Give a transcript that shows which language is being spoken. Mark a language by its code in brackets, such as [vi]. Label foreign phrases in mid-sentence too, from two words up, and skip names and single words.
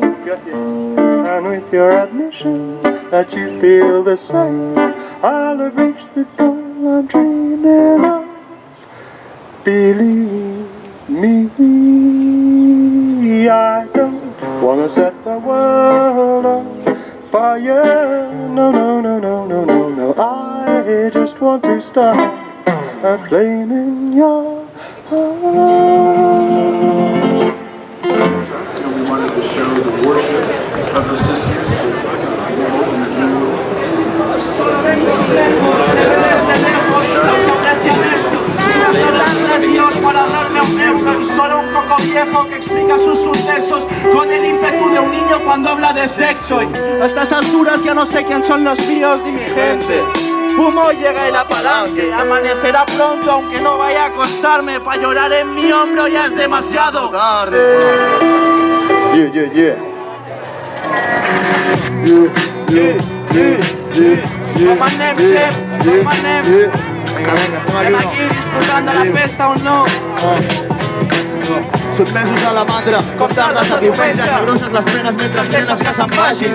[en] And with your admission that you feel the same, I'll have reached the goal I'm dreaming of. Believe me, I don't wanna set the world on fire. No, no, no, no, no, no, no. I just want to start a flame in your heart. we wanted to show the worship of the sisters. [es] Dios para darme un euro y solo un coco viejo que explica sus sucesos con el ímpetu de un niño cuando habla de sexo. Y a estas alturas ya no sé quién son los míos ni mi gente. Fumo y llega el apalanque, amanecerá pronto aunque no vaya a acostarme. Pa' llorar en mi hombro ya es demasiado tarde. [ca] Estem aquí disfrutant de la festa o no? Sotmesos a la mandra, com tardes a diumenge, grosses les penes mentre nenes que se'n vagin.